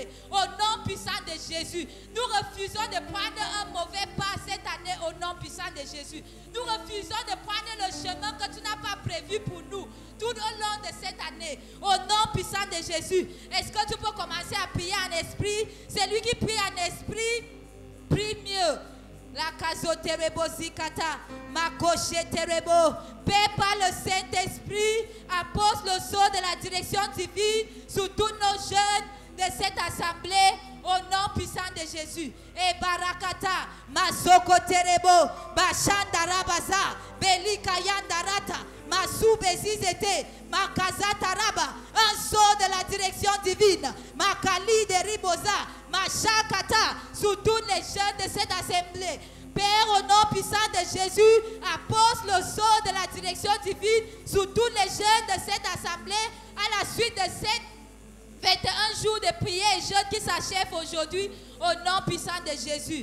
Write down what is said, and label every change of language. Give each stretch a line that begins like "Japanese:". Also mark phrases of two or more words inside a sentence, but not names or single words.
French: Au nom puissant de Jésus, nous refusons de prendre un mauvais pas cette année au nom puissant de Jésus. Nous refusons de prendre le chemin que tu n'as pas prévu pour nous tout au long de cette année. Au nom puissant de Jésus, est-ce que tu peux commencer à prier en esprit? Celui qui prie en esprit, prie mieux. La casoterebo zikata, ma terebo. Père, par le Saint-Esprit, appose le sceau de la direction divine sur tous nos jeunes de cette assemblée, au nom puissant de Jésus. Et barakata, masoko terebo, bashandarabaza, belikayandarata, masubezizete, makazataraba, un sceau de la direction divine, makali de riboza, machakata, sur tous les jeunes de cette assemblée. Père, au nom puissant de Jésus, appose le sceau de la direction divine sur tous les jeunes de cette assemblée à la suite de cette 21 jours de prière et jeûne qui s'achève aujourd'hui, au nom puissant de Jésus.